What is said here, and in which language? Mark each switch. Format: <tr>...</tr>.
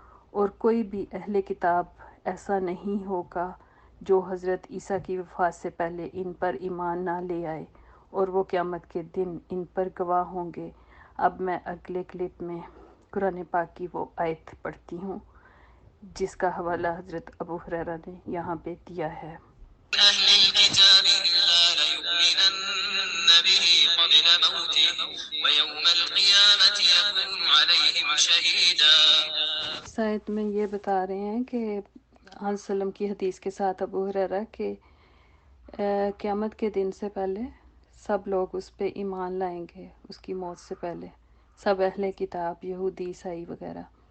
<ur>اور کوئی بھی اہل کتاب ایسا نہیں ہوگا جو حضرت عیسیٰ کی وفات سے پہلے ان پر ایمان نہ لے آئے، اور وہ قیامت کے دن ان پر گواہ ہوں گے۔ اب میں اگلے کلپ میں قرآن پاک کی وہ آیت پڑھتی ہوں جس کا حوالہ حضرت ابو ہریرہ نے یہاں پہ دیا ہے۔</ur> <ar>أهل الكتاب إلا ليؤمنن به قبل موته ويوم القيامة يكون عليهم شهيدا۔</ar> <ur>اس آیت میں یہ بتا رہے ہیں کہ حضرت وسلم کی حدیث کے ساتھ ابو ہریرہ کہ قیامت کے دن سے پہلے سب لوگ اس پہ ایمان لائیں گے، اس کی موت سے پہلے، سب اہل کتاب، یہودی، عیسائی وغیرہ۔</ur>